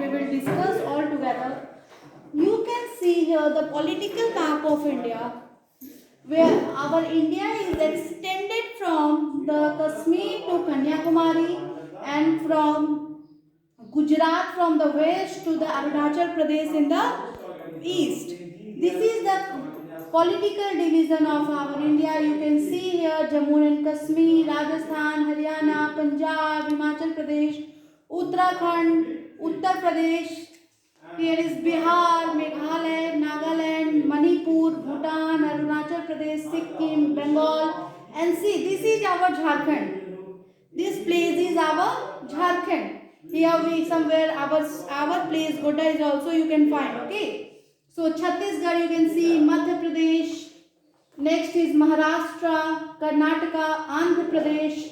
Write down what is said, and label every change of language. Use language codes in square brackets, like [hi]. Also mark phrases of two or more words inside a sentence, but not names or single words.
[en] We will discuss all together. You can see here the political map of India, where our India is extended from the Kashmir to Kanyakumari and from Gujarat from the west to the Arunachal Pradesh in the east. This is the political division of our India. You can see here Jammu and Kashmir, Rajasthan, Haryana, Punjab, Himachal Pradesh, Uttarakhand, Uttar Pradesh. Here is Bihar, Meghalaya, Nagaland, Manipur, Bhutan, Arunachal Pradesh, Sikkim, Bengal, and see, this is our Jharkhand. This place is our Jharkhand. Here we somewhere our place Goda is also you can find. Okay. So Chhattisgarh you can see, Madhya Pradesh. Next is Maharashtra, Karnataka, Andhra Pradesh.